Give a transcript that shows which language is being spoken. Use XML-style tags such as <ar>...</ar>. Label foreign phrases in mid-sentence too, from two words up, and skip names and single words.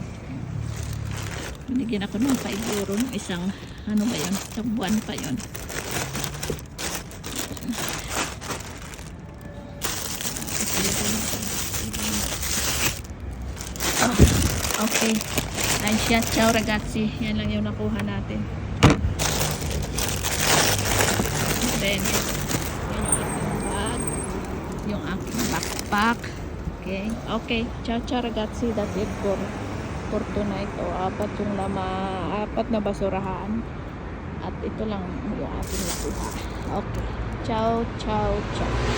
<tl>Binigyan ako ng 5 euro ng isang, ano ba yun? Isang buwan pa yun.</tl> <en>Oh, okay. Nice shot.</en> <it>Ciao, ragazzi.</it> <tl>Yan lang yung nakuha natin. Then, yung aking backpack.</tl> <en>Okay. Okay.</en> <it>Ciao, ciao, ragazzi.</it> <en>That's it for tonight.</en> <tl>O, apat na basurahan. At ito lang yung aking nakuha.</tl> <it>Okay. Ciao, ciao, ciao.</it>